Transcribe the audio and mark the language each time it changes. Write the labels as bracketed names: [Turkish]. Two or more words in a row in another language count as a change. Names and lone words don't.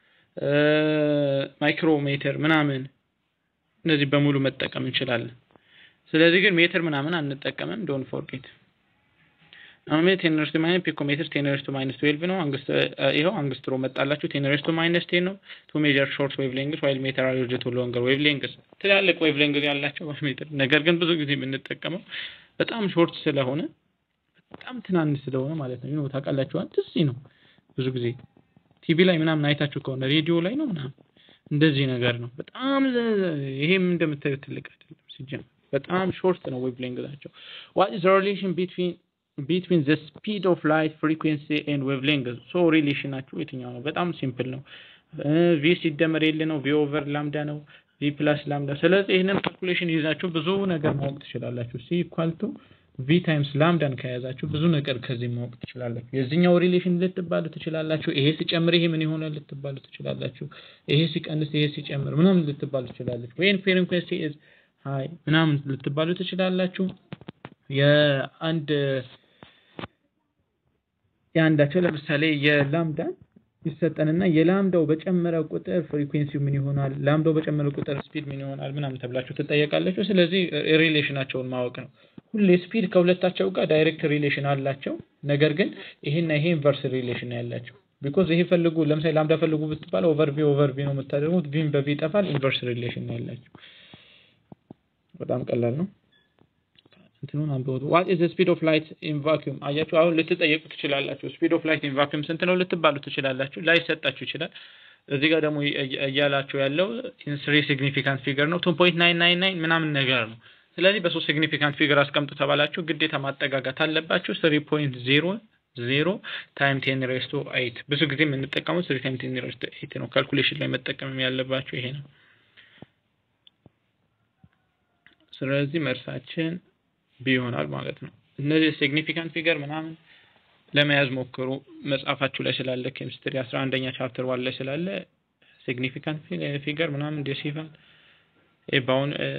[Amharic] ማይክሮሜትር ምናምን እነዚህ በሙሉ መጠቀም እንችላለን ስለዚህ ግን ሜትር ምናምን አንጠቀምም [English] don't forget [Amharic] ናኖሜትር 10⁻⁻10 ፒኮሜትር 10⁻⁻12 ነው ይሄው አንግስትሮ መጣላችሁ 10⁻⁻10 ነው [English] to measure short wavelengths while meter are used to longer wavelengths [Amharic] ትላልቅ wavelengths ያላቸው ሜትር ነገር ግን ብዙ ጊዜ የምንጠቀመው በጣም ሾርት ስለሆነ በጣም ትናንሽ ስለሆነ ማለት ነው ታውቃላችሁ እንደዚህ ነው ብዙ ጊዜ ቲቪ ላይ ምናምን አይታችሁ ከሆነ ሬዲዮ ላይ ነው ምናምን እንደዚህ ነገር ነው በጣም ይሄም እንደምታዩት ትልቅ አይደለም ሲጀምር በጣም ሾርት ነው ዌቭሌንግዛቸው [English] what is the relation between the speed of light frequency and wavelength [Amharic] so relationaቸው የትኛው ነው በጣም ሲምፕል ነው v ሲደመር l ነው [English] v over lambda [Amharic] ነው [English] v plus lambda [Amharic] ስለዚህ ይሄንን ካልኩሌሽን ይዛችሁ ብዙ ነገር ማወቅ ትችላላችሁ [English] c equal to v times lambda [Amharic] ከያዛችሁ ብዙ ነገር ከዚህ ማወቅ ትችላላችሁ የዚህኛው ሪሌሽን ልትባሉ ትችላላችሁ ይሄ ሲጨምር ይሄ ምን ይሆናል ልትባሉ ትችላላችሁ ይሄ ሲቀንስ ይሄ ሲጨምር ምናምን ልትባሉ ትችላላችሁ [English] when frequency is high [Amharic] ምናምን ልትባሉ ትችላላችሁ የአንዳቸው ለምሳሌ የላምዳ ይሰጠንና የላምዳው በጨመረ ቁጥር ፍሪኩዌንሲው ምን ይሆናል ላምዳው በጨመረ ቁጥር ስፒድ ምን ይሆናል ምናምን ተብላችሁ ትጠየቃላችሁ ስለዚህ ሪሌሽናቸውን ማወቅ ነው ሁሌ ስፒድ ከሁለታቸው ጋር ዳይሬክት ሪሌሽን አላቸው ነገር ግን ይሄና ይሄ ኢንቨርስ ሪሌሽን ያላቸው because ይሄ ፈልጉ ለምሳሌ ላምዳ ፈልጉ ብትባል ኦቨር ቪ ነው የምታደርጉት ቪን በቪ ይጠፋል ኢንቨርስ ሪሌሽን ያላቸው በጣም ቀላል ነው እንትኑን አንብቡት [English] what is the speed of light in vacuum [Amharic] አያችሁ አሁን ልትጠየቁ ትችላላችሁ [English] speed of light in vacuum [Amharic] ስንት ነው ልትባሉ ትችላላችሁ ላይ ሰጣችሁ ይችላል እዚህ ጋር ደግሞ እያላችሁ ያለው [English] in 3 significant figure [Amharic] ነው 2.999 ምናምን ነገር ነው ስለዚህ በ3 [English] significant figure [Amharic] አስቀምጡ ተባላችሁ ግዴታ ማጠጋጋት አለባችሁ [English] 3.00 time 10 raised to 8 [Amharic] ብዙ ጊዜ የምንጠቀመው [English] 3 time 10 raised to 8 [Amharic] ነው ካልኩሌሽን ላይ መጠቀም ያለባችሁ ይሄ ነው ስለዚህ መልሳችን ቢሆናል ማለት ነው እነዚህ [English] significant figure [Amharic] ምናምን ለመያዝ ሞክሩ መጽሐፋችሁ ላይ ስላለ ኬሚስትሪ 11ኛ ቻፕተር ዋለ ስላለ [English] significant figure [Amharic] ምናምን ዴሲማል ኤባውን